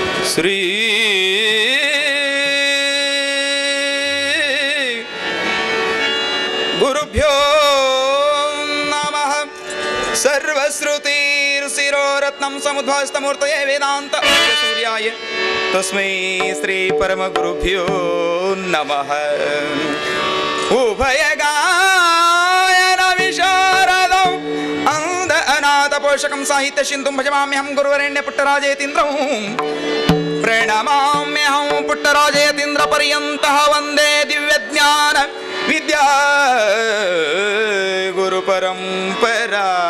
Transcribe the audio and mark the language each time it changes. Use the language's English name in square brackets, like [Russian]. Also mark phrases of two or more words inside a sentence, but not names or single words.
[Sanskrit] ಶ್ರೀ ಗುರುಭ್ಯೋ ನಮಃ. ಸರ್ವಶ್ರುತಿರ್ಶಿರೋರತ್ನಂ ಸಮುದ್ಭವಸ್ತಮೂರ್ತಯೇ ವೇದಾಂತ ಸೂರ್ಯಾಯ ತಸ್ಮೈ ಶ್ರೀ ಪರಮಗುರುಭ್ಯೋ ನಮಃ. ಉಭಯಗಾಯನ ವಿಶಾರದಂ ಅಂಧ ಅನಾಥ ಪೋಷಕಂ ಸಾಹಿತ್ಯ ಸಿಂಧುಂ ಭಜಮಾಮ್ಯಹಂ ಗುರುವರೆಣ್ಯ ಪುಟ್ಟರಾಜೇತೀಂದ್ರಂ ಪ್ರಣಮಾಮ್ಯಹಂ ಪುಟ್ಟರಾಜೇತೀಂದ್ರ ಪರ್ಯಂತಃ ವಂದೇ ದಿವ್ಯಜ್ಞಾನ ವಿದ್ಯಾ ಗುರು ಪರಂಪರಾ.